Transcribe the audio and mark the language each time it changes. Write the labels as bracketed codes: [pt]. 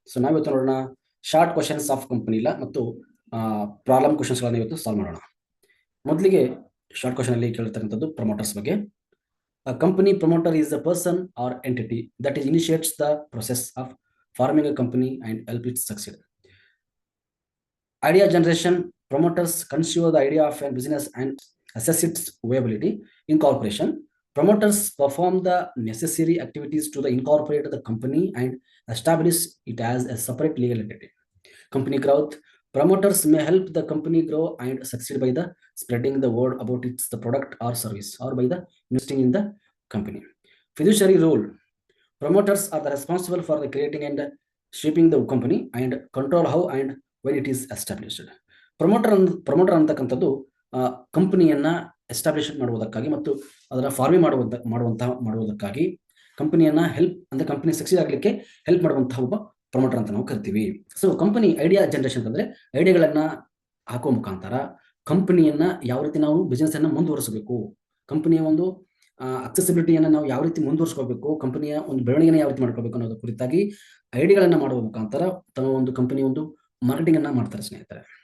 [kn] ನಾವಿವತ್ತು ನೋಡೋಣ short questions of company ಇಲ್ಲ ಮತ್ತು ಪ್ರಾಬ್ಲಮ್ ಕ್ವಶನ್ಸ್ಗಳನ್ನು ಇವತ್ತು ಸಾಲ್ವ್ ಮಾಡೋಣ. ಮೊದಲಿಗೆ ಶಾರ್ಟ್ ಕ್ವಶನ್ ಅಲ್ಲಿ ಕೇಳಿರ್ತಕ್ಕಂಥದ್ದು ಪ್ರಮೋಟರ್ಸ್ ಬಗ್ಗೆ. [en] Company promoter is a person or entity that is initiates the process of forming a company and help it succeed. Idea generation: promoters conceive the idea of a business and assess its viability. Incorporation: promoters perform the necessary activities to incorporate the company and establish it as a separate legal entity. Company growth: promoters may help the company grow and succeed by the spreading the word about its the product or service, or by the investing in the company. Fiduciary role: promoters are the responsible for the creating and shaping the company and control how and when it is established. [kn] Promoter ಅಂತಕ್ಕಂಥದ್ದು ಕಂಪನಿಯನ್ನ establish ಮಾಡುವುದಕ್ಕಾಗಿ ಮತ್ತು ಅದರ farming ಮಾಡುವುದಕ್ಕಾಗಿ ಕಂಪನಿಯನ್ನ help ಅಂದ್ರೆ company succeed ಆಗಲಿಕ್ಕೆ help ಮಾಡುವಂತಹ ಒಬ್ಬ ಪ್ರಮೋಟರ್ ಅಂತ ನಾವು ಕರಿತೀವಿ. ಸೊ ಕಂಪನಿ ಐಡಿಯಾ ಜನರೇಷನ್ ಅಂದ್ರೆ ಐಡಿಯಾಗಳನ್ನ ಹಾಕುವ ಮುಖಾಂತರ ಕಂಪನಿಯನ್ನ ಯಾವ ರೀತಿ ನಾವು ಬಿಸ್ನೆಸ್ ಅನ್ನ ಮುಂದುವರಿಸಬೇಕು, ಕಂಪನಿಯ ಒಂದು ಅಕ್ಸೆಸಿಬಿಲಿಟಿಯನ್ನು ನಾವು ಯಾವ ರೀತಿ ಮುಂದುವರಿಸ್ಕೋಬೇಕು, ಕಂಪನಿಯ ಒಂದು ಬೆಳವಣಿಗೆನ ಯಾವ ರೀತಿ ಮಾಡ್ಕೋಬೇಕು ಅನ್ನೋದ್ರ ಕುರಿತಾಗಿ ಐಡಿಯಾಗಳನ್ನ ಮಾಡುವ ಮುಖಾಂತರ ತಮ್ಮ ಒಂದು ಕಂಪನಿ ಒಂದು ಮಾರ್ಕೆಟಿಂಗ್ ಅನ್ನ ಮಾಡ್ತಾರೆ ಸ್ನೇಹಿತರೆ.